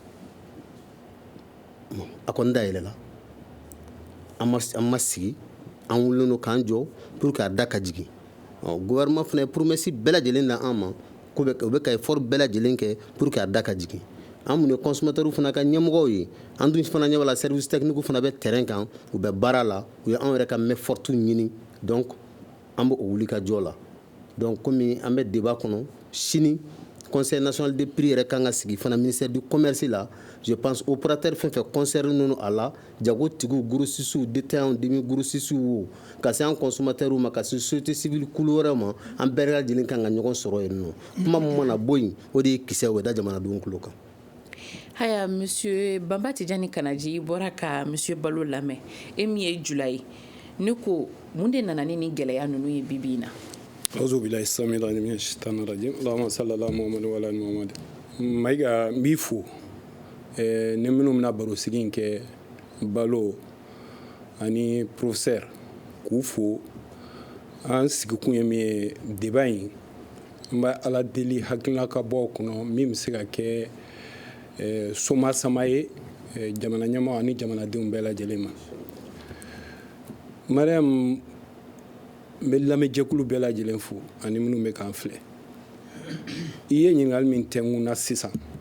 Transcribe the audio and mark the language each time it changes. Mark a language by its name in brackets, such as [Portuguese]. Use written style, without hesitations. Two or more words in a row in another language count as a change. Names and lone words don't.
[Bambara] a kɔni dayɛlɛ la an ma sigi an wulilen don k'an jɔ [French] pour que [Bambara] a da ka jigin gouvernement fana ye promesse bɛɛ lajɛlen da an ma u bɛ ka effort bɛɛ lajɛlen kɛ [French] pour que [Bambara] a da ka jigin an mun ye consommateur fana ka ɲɛmɔgɔw ye an dun fana ɲɛ b'a la [French] service technique [Bambara] fana bɛ terrain kan u bɛ baara la u ye an yɛrɛ ka [French] main forte [Bambara] ɲini donc an bɛ o wuli ka jɔ la donc komi an bɛ débat kɔnɔ sini Conseil national des prix yɛrɛ kan ka sigi fana [French] ministère du commerce [Bambara] la [French] je pense [Bambara] opérateur fɛn fɛn concerné a la jagotigiw [French] grossistes détaillants demi grossistes [Bambara] wo ka se an consommateur ma ka se [French] société civile [Bambara] kulu wɛrɛ ma an bɛɛ lajɛlen kan ka ɲɔgɔn sɔrɔ yen nɔ kuma min mana bɔ yen o de ye kisɛ o da jamanadenw tulo kan haya monsieur Banba Tijani Kanaji bɔra ka monsieur Balo lamɛn e min ye jula ye ne ko mun de nana ni gɛlɛya ninnu ye bibi in na [Arabic] أعوذ بالله السميع العليم من الشيطان الرجيم اللهم صل على محمد وعلى آل محمد [Bambara] Mayiga n b'i fo ni minnu bɛna baro sigi in kɛ Balo ani professeur k'u fo an sigikun ye min ye débat in n bɛ Ala deli hakilina ka bɔ o kɔnɔ min bɛ se ka kɛ soma sama ye jamana ɲɛmɔgɔ ani jamanadenw bɛɛ lajɛlen ma Mariam n bɛ lamɛnjɛkulu bɛɛ lajɛlen fo ani minnu bɛ k'an filɛ i ye ɲininkali min tɛngun na sisan